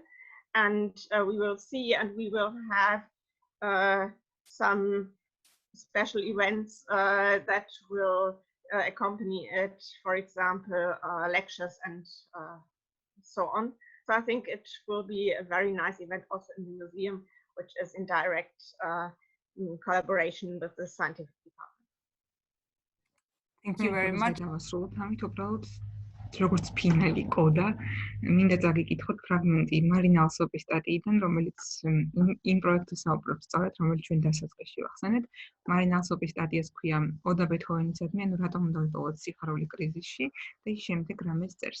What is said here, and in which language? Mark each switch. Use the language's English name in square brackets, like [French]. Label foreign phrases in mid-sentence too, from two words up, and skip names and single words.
[English] And we will see, and we will have some special events that will accompany it, for example, lectures and so on. So I think it will be a very nice event also in the museum, which is in direct collaboration with the scientific department. Thank you very much. [Georgian] როგორც ფინალი კოდა, მინდა წაგიკითხოთ ფრაგმენტი მარინა ალსოპის სტატიიდან, რომელიც იმ პროექტს საუბრობს სწორედ, რომელიც ჩვენ დასაწყისში ვახსენეთ. მარინა ალსოპის სტატიას ქვია ოდა ბეთჰოვენისადმი, ანუ რატომ უნდა ვიტოვოთ სიხარული კრიზისში და ის შემდეგ რამეს წერს.